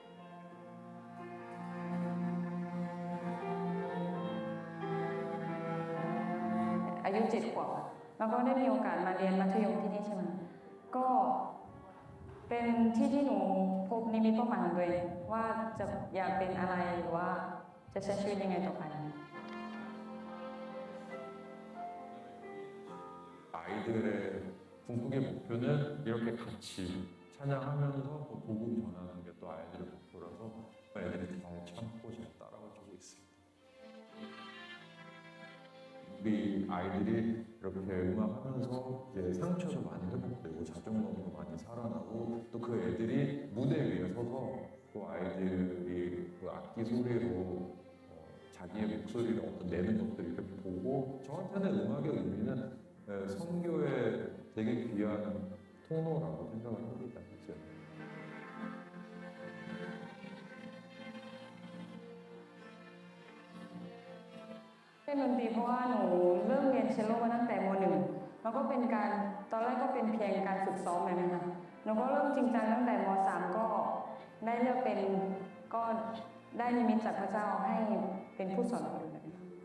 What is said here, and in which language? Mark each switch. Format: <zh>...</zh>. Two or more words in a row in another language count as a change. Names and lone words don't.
<th>อายุ7 ขวบแล้วก็ได้มีโอกาสมาเรียนมัธยมที่นี่ใช่ไหมก็เป็นที่หนูพบนิมิตเป้าหมายของตัวเองว่าจะอยากเป็นอะไรหรือว่าจะใช้ชีวิตยังไงต่อไป</th> <ko>아이들의 궁극의 목표는 이렇게 같이 찬양하면서 또 복음 전하는 게 또 아이들의 목표라서 애들이 잘 참고 잘 따라가고 있습니다. 우리 아이들이 이렇게 음악하면서 이제 상처도 많이 회복되고 자존감도 많이 살아나고 또 그 애들이 무대 위에 서서 또 아이들이 그 악기 소리로 자기의 목소리를 어떤 내는 것들을 이렇게 보고 저한테는 음악의 의미는 선교에 되게 귀한 통로라고 생각을 합니다. 그렇죠?</ko> <th>เล่นดนตรีเพราะว่าหนูเริ่มเรียนเชลโลมาตั้งแต่ม.1 แล้วก็เป็นการตอนแรกก็เป็นเพียงการฝึกซ้อมแบบนี้ค่ะหนูก็เริ่มจริงจังตั้งแต่ม.3 ก็ได้เลือกเป็นก็ได้นิมิตจากพระเจ้าให้เป็นผู้สอนคนอื่นแบบนี้</th>